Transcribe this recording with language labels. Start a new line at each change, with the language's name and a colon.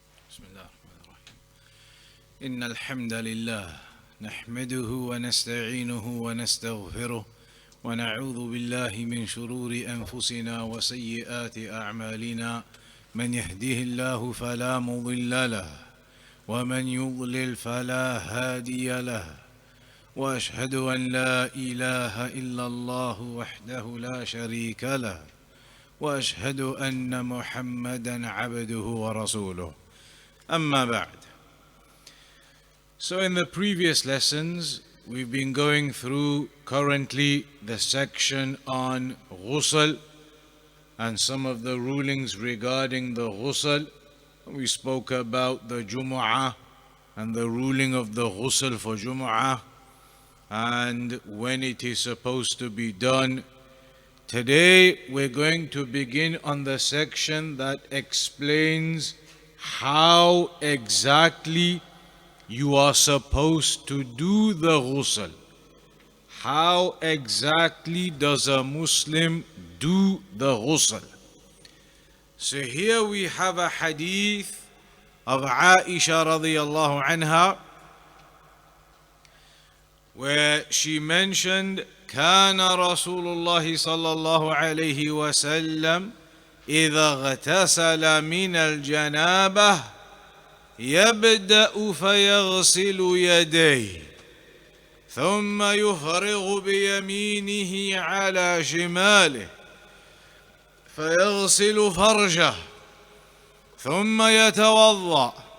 Arabic: بسم الله الرحمن الرحيم إن الحمد لله نحمده ونستعينه ونستغفره ونعوذ بالله من شرور أنفسنا وسيئات أعمالنا من يهده الله فلا مضل له ومن يضلل فلا هادي له وأشهد أن لا إله إلا الله وحده لا شريك له وأشهد أن محمدا عبده ورسوله أما بعد.
English: So in the previous lessons we've been going through currently the section on ghusl and some of the rulings regarding the ghusl. We spoke about the Jumu'ah and the ruling of the ghusl for Jumu'ah and when it is supposed to be done. Today we're going to begin on the section that explains how exactly you are supposed to do the ghusl. How exactly does a Muslim do the ghusl? So here we have a hadith of Aisha radiyallahu anha where she mentioned
Arabic: كان رسول الله صلى الله عليه وسلم إذا اغتسل من الجنابة يبدأ فيغسل يديه ثم يفرغ بيمينه على شماله فيغسل فرجه ثم يتوضأ